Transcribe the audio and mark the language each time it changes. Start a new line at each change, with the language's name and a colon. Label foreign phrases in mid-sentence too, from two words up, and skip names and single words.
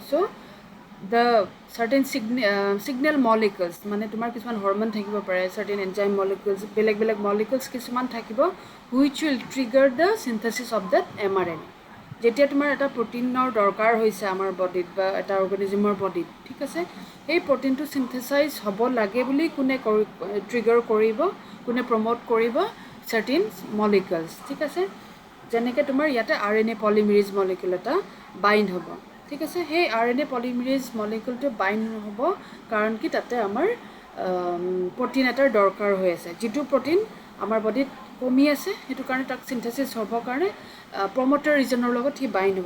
English: চ' the certain signal molecules,
Assamese: মানে তোমাৰ কিছুমান হৰমন থাকিব পাৰে,
English: certain enzyme molecules,
Assamese: বেলেগ বেলেগ molecules কিছুমান থাকিব
English: which will trigger the synthesis of that mRNA.
Assamese: যেতিয়া তোমাৰ এটা প্ৰটিনৰ দৰকাৰ হৈছে আমাৰ বডিত বা এটা অৰ্গেনিজমৰ বডিত, ঠিক আছে, সেই প্ৰটিনটো চিন্থেচাইজ হ'ব লাগে বুলি কোনে ট্ৰিগাৰ কৰিব, কোনে প্ৰমোট কৰিব?
English: certain molecules.
Assamese: ঠিক আছে, যেনেকৈ তোমাৰ ইয়াতে
English: RNA polymerase molecule
Assamese: এটা বাইণ্ড হ'ব. ঠিক আছে, সেই
English: RNA polymerase
Assamese: মলিকিউলটো বাইণ্ড হ'ব কাৰণ কি তাতে আমাৰ প্ৰটিন এটাৰ দৰকাৰ হৈ আছে, যিটো প্ৰটিন আমাৰ বডিত কমি আছে, সেইটো কাৰণে তাক চিন্থেচিছ হ'বৰ কাৰণে
English: promoter region
Assamese: লগত সি বাইণ্ড হ'ব.